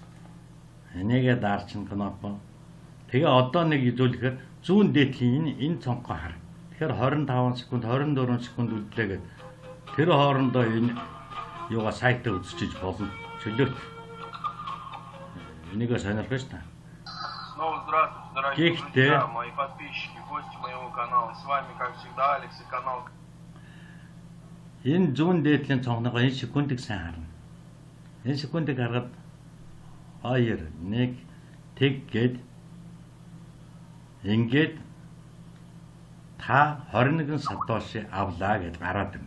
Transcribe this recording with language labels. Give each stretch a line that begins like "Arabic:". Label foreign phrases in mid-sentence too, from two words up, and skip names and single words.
Mongolian: Энийгээ даарчин кнопо. Тэгээ одоо нэг изүүлэхээр зүүн дээдлийн энэ цонхоо хар. Тэгэхээр 25 секунд, 24 секунд үлдлээгээд тэр хоорондоо энэ юугаа сайтаа үзчихэж болно. Чөлөөт. Энийгээ сонирхож шүү дээ.
Russian: Снова здравствуйте, дорогие друзья, мои подписчики, гости моего канала. С вами, как всегда, Алекс и канал.
Mongolian: Энэ зүүн дээдлийн цонхныгоо энэ секундыг сайн харна. Энэ секундыг хараад 2 1 тэг гээд ингээд та 21 сатоши авлаа гэж гараад байна.